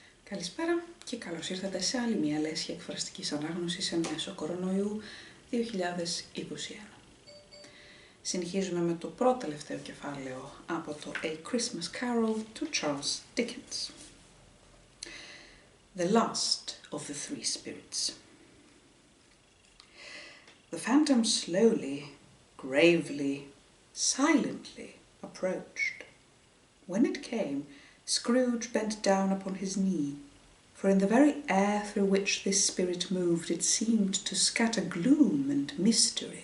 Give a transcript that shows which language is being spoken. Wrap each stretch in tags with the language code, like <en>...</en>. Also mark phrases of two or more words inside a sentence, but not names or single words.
<el>Καλησπέρα και καλώς ήρθατε σε άλλη μια λέσχη εκφραστικής ανάγνωσης εν μέσω κορονοϊού 2021. Συνεχίζουμε με το πρώτο τελευταίο κεφάλαιο από το A Christmas Carol του Charles Dickens.</el> <en>The last of the three spirits. The phantom slowly, gravely, silently approached. When it came, Scrooge bent down upon his knee, for in the very air through which this spirit moved it seemed to scatter gloom and mystery.</en>